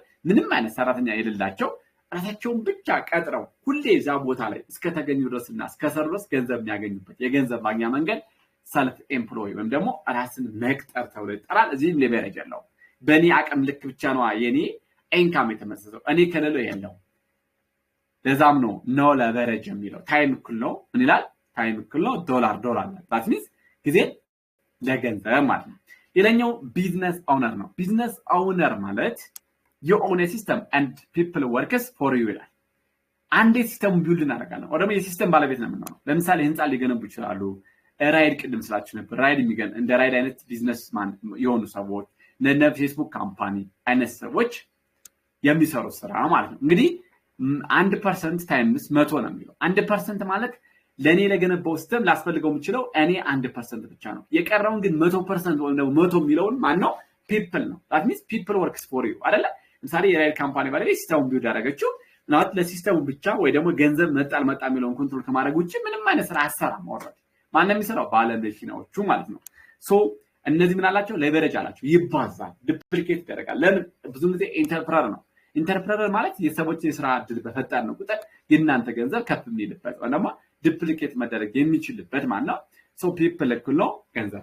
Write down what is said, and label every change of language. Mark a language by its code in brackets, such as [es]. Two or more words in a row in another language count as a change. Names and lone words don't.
[am] ምንም አይነት ሰራተኛ የሌላቸው ራሳቸውን ብቻ ቀጥረው ሁሌ እዛ ቦታ ላይ እስከተገኙ ድረስና እስከሰሩ ድረስ ገንዘብ የሚያገኙበት የገንዘብ ማግኛ መንገድ [en] self employ [am] ወይም ደግሞ ራስን መቅጠር ተብሎ ይጠራል። እዚህም ሌቨሬጅ የለውም። በእኔ አቅም ልክ ብቻ ነው የኔ ኢንካም የተመሰረተው። እኔ ከሌለው የለው። ለዛም ነው [en] no leverage [am] የሚለው። ታይም እኩል ነው ምን ይላል? ታይም እኩል ነው ዶላር ነው። [en] that means [am] ጊዜ ለገንዘብ ማለት ነው። ሌላኛው [en] business owner [am] ነው። [en] business owner [am] ማለት [en] you own a system and people works for you [am] ይላል። አንድ [en] system build [am] እናደርጋለን ወይ ደግሞ የሲስተም ባለቤት ነው የምንሆነው። ለምሳሌ ህንጻ ሊገነቡ ይችላሉ። ራይድ ቅድም ስላችሁ ነበር። ራይድ የሚገን እንደ ራይድ አይነት ቢዝነስ ማን የሆኑ ሰዎች እነ [en] Facebook company [am] አይነት ሰዎች የሚሰሩ ስራ ማለት ነው። እንግዲህ 1% ታይምስ 100 ነው የሚለው። 1% ማለት ለኔ ለገነባው ሲስተም ላስፈልገው የምችለው እኔ 1% ብቻ ነው። የቀረውን ግን 100% ወይ ደግሞ 100 የሚለውን ማን ነው? [en] ፒፕል ነው። that means people works for you አይደለ? [am] ለምሳሌ የራይድ ካምፓኒ ባለቤት [en] system build [am] ያደረገችው ማለት ለሲስተሙ ብቻ ወይ ደግሞ ገንዘብ መጣል የሚለውን ኮንትሮል ከማድረግ ውጪ ምንም አይነት ስራ አሰራም ወራድ ማን የሚሰራው ባለመኪናዎቹ ማለት ነው። ሶ እነዚህ ምን አላቸው? ሌቨሬጅ አላቸው። ይባዛል፣ ዱፕሊኬት ያደርጋል። ለምን? ብዙ ጊዜ ኢንተርፕረነር ነው። ኢንተርፕረነር ማለት የሰዎች የስራ እድል በፈጠር ነው ቁጥር የእናንተ ገንዘብ ከፍ የሚልበት ወይ ደግሞ ዱፕሊኬት መደረግ የሚችልበት ማለት ነው። [en] so people [am] እኩል ነው ገንዘብ፣